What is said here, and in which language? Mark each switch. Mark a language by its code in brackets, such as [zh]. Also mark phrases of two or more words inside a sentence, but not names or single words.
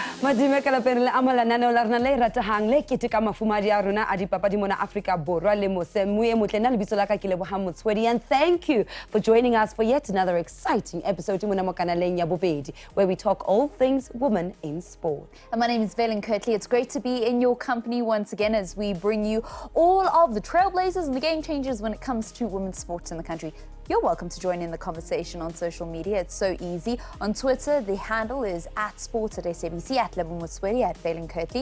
[st] Madime ka lapeng le amala nano la rena le ratehang le keteka mafumadi a rona a dipapadi mona Afrika Borwa le mose muye motle nna lebitso la ka ke Leboha Motswedi, [en] and thank you for joining us for yet another exciting episode [st] mona mo kanaleng ya bobedi, [en] where we talk all things women in sport. And my name is Valen Kirtley. It's great to be in your company once again as we bring you all of the trailblazers and the game changers when it comes to women's sports in the country. You're welcome to join in the conversation on social media. It's so easy. On Twitter, the handle is @sports at SABC, @Leboha at Valen Kirtley.